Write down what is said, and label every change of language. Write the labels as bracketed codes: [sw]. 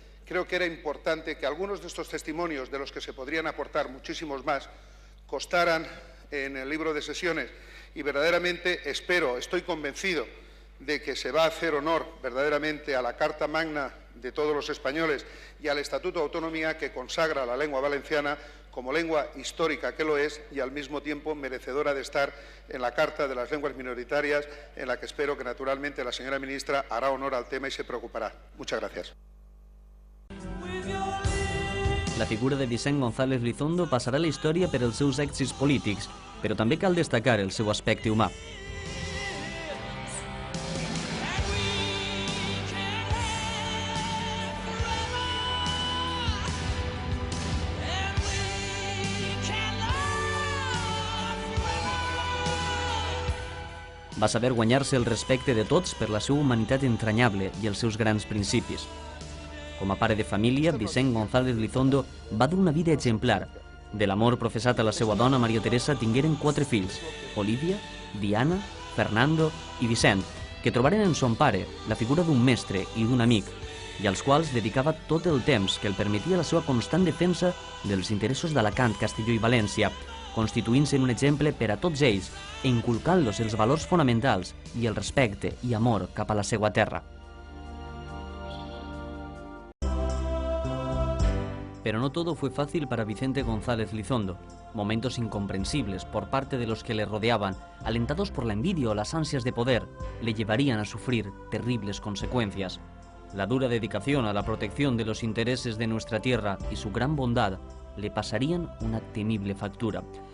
[es] Creo que era importante que algunos de estos testimonios, de los que se podrían aportar muchísimos más, constaran en el libro de sesiones y verdaderamente espero, estoy convencido de que se va a hacer honor verdaderamente a la Carta Magna de todos los españoles y al Estatuto de Autonomía que consagra la lengua valenciana como lengua histórica que lo es y al mismo tiempo merecedora de estar en la Carta de las Lenguas Minoritarias, en la que espero que naturalmente la señora ministra hará honor al tema y se preocupará. Muchas gracias. [ca] La figura de Vicent González Lizondo passarà a la història per als seus èxits polítics, però també cal destacar el seu aspecte humà. Va saber guanyar-se el respecte de tots per la seva humanitat entranyable i els seus grans principis. Com a pare de família, Vicent González Lizondo va dur una vida exemplar. De l'amor professat a la seva dona, Maria Teresa, tingueren 4 fills, Olivia, Diana, Fernando i Vicent, que trobaren en son pare la figura d'un mestre i d'un amic, i als quals dedicava tot el temps que el permetia la seva constant defensa dels interessos d'Alacant, Castelló i València, constituint-se en un exemple per a tots ells e inculcant-los els valors fonamentals i el respecte i amor cap a la seva terra. [es] Pero no todo fue fácil para Vicente González Lizondo. Momentos incomprensibles por parte de los que le rodeaban, alentados por la envidia o las ansias de poder, le llevarían a sufrir terribles consecuencias. La dura dedicación a la protección de los intereses de nuestra tierra y su gran bondad le pasarían una temible factura.